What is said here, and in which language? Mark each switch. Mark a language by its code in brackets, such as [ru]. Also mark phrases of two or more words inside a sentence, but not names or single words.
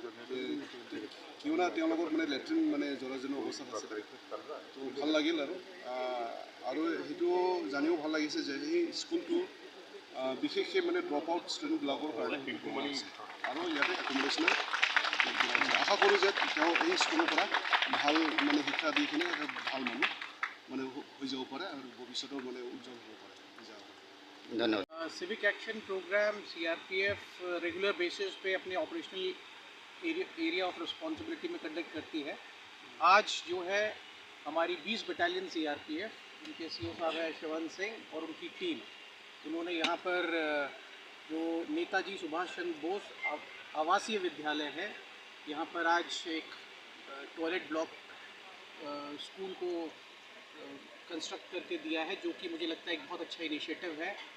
[as] কিয়না তেওঁলোকৰ মানে লেট্ৰিন মানে জৰাজীৰ্ণ অৱস্থাত আছে, তো ভাল লাগিল আৰু সেইটো জানিও ভাল লাগিছে যে সেই স্কুলটো বিশেষকৈ মানে [en] drop out students [as] কাৰণে আৰু ইয়াতে একমডেশ্যনৰ আশা কৰোঁ যে তেওঁ এই স্কুলৰ পৰা ভাল মানে শিক্ষা দি কিনে ভাল মানুহ মানে হৈ যাব পাৰে আৰু ভৱিষ্যতৰ মানে উজ্জ্বল হ'ব পাৰে। [hi] धन्यवाद। [en] civic action program [hi] CRPF [en] regular basis [hi] पे अपने [en] operational area of responsibility [hi] में कंडक्ट करती है। आज जो है हमारी 20 बटालियन CRPF, उनके CO साहब है श्रवण सिंह और उनकी टीम, उन्होंने यहाँ पर जो नेताजी सुभाष चंद्र बोस आवासीय विद्यालय है, यहाँ पर आज एक [en] toilet block [hi] स्कूल को कंस्ट्रक्ट करके दिया है, जो कि मुझे लगता है एक बहुत अच्छा इनिशिएटिव है।